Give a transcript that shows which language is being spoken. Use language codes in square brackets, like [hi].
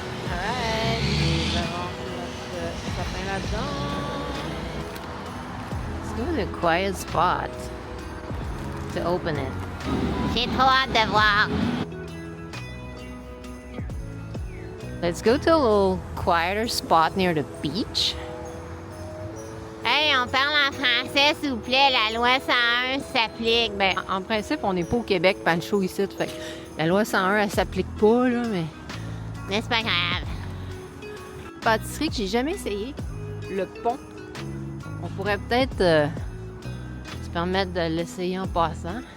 [fr] Alright, nous avons notre sapin là-dedans. [en] Let's go to a quiet spot to open it. [fr] J'ai trop hâte de voir. [en] Let's go to a little quieter spot near the beach. [fr] Hey, on parle en français, s'il vous plaît. La loi 101 s'applique. Ben, en principe, on n'est pas au Québec, Pancho, ici. Fait que la loi 101, elle s'applique pas, là, mais... Mais c'est pas grave. Pâtisserie que j'ai jamais essayé. Le pont. On pourrait peut-être se permettre de l'essayer en passant.